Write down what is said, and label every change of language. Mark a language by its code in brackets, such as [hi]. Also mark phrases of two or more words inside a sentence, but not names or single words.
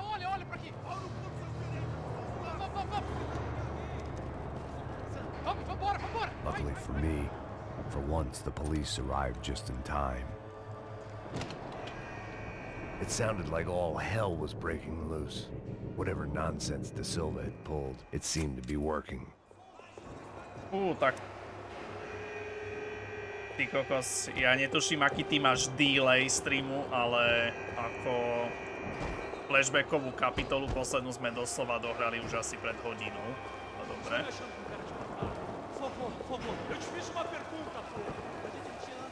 [en] Luckily for me, for once the police arrived just in time. It sounded like all hell was breaking loose. Whatever nonsense De Silva had pulled, it seemed to be working. [sk] Tak. Ty kokos, ja netuším, aký ty máš delay streamu, ale ako flashbackovú kapitolu poslednú sme doslova dohrali už asi pred hodinou. No dobre. [pt] Por favor, eu te fiz uma pergunta, pô. A gente anda.